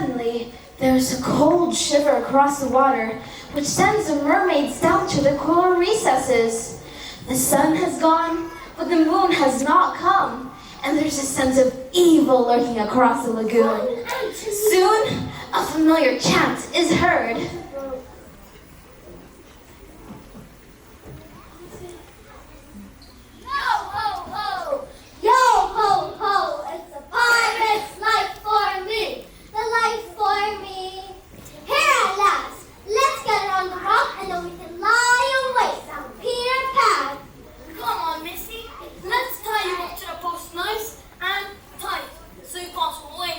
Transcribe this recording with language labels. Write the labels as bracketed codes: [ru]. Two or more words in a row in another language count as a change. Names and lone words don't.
[en] Suddenly, there's a cold shiver across the water, which sends the mermaids down to their coral recesses. The sun has gone, but the moon has not come, and there's a sense of evil lurking across the lagoon. Soon, a familiar chant is heard. Yo ho ho, it's a pirate's life for me, the life for me. Here at last, let's get it on the rock and then we can lie in wait on Peter Pan. Come on, Missy. Let's tie you up to the post nice and tight so you can't swim away.